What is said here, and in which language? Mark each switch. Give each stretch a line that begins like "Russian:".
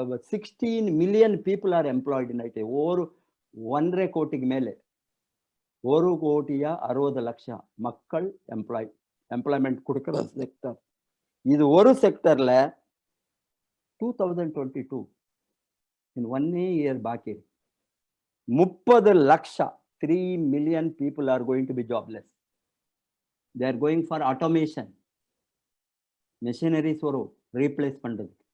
English: 16 million people are employed in IT.
Tamil: ஒரு 1.5 கோடிக்கு மேலே, 1 கோடியா 60 லட்சம் மக்கள் எம்ப்ளாய்மெண்ட் கொடுக்கிற செக்டர் இது. ஒரு செக்டர்ல 2022 in 1 year பாக்கி 30 லட்சம்
English: 3 million people are going to be jobless. They are going for automation.
Tamil: Machineries வரும் ரீப்ளேஸ் பண்றது.